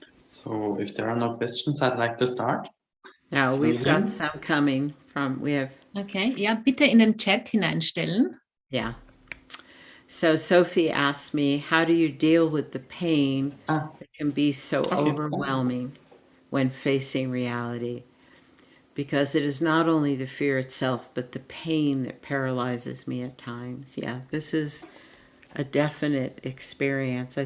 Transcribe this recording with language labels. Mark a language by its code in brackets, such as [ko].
[en] So if there are no questions, I'd like to start. Now we've got some coming from, [de] Okay, ja, bitte in den Chat hineinstellen. [en] Yeah. So Sophie asked me, how do you deal with the pain that can be so overwhelming when facing reality? Because it is not only the fear itself, but the pain that paralyzes me at times. Yeah, this is a definite experience.